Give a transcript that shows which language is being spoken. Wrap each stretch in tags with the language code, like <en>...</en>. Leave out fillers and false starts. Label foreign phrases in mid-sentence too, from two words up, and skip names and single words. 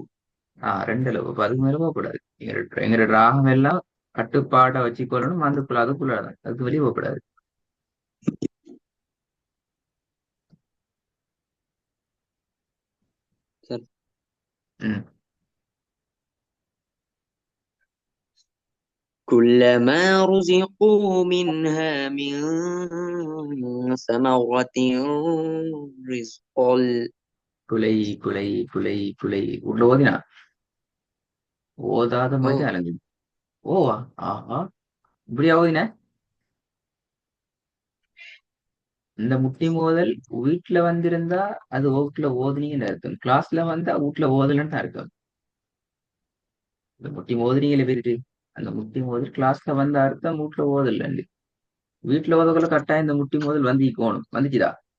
<ta>ரெண்டு அளவு அப்ப அதுக்கு மேல போகக்கூடாது எங்களோட ராகம் எல்லாம் கட்டுப்பாடை வச்சுக்கொள்ளணும் அதுக்குள்ள அதுக்குள்ளதான் அதுக்கு வெளியே போகக்கூடாது சரி ம்</ta> <ar>كلما رزقوا منها من ثمرة رزقا</ar> <ta>குலை குலை குலை குலை உள்ள ஓதினா ஓதாத மாதிரி ஓ அலங்குது ஓவா ஆஹா இப்படியா ஓதின இந்த முட்டி மோதல் வீட்டுல வந்திருந்தா அது வீட்டுல ஓதுனீங்கன்னு அர்த்தம் கிளாஸ்ல வந்தா வீட்டுல ஓதலன்னு தான் அர்த்தம் இந்த முட்டி மோதுனீங்களே பேருக்கு அந்த முட்டி மோதல் கிளாஸ்ல வந்த அர்த்தம் வீட்டுல ஓதலன்னு வீட்டுல ஓதக்குள்ள கட்டாயம் இந்த முட்டி மோதல் வந்திக்கோணும் வந்துச்சுதா</ta>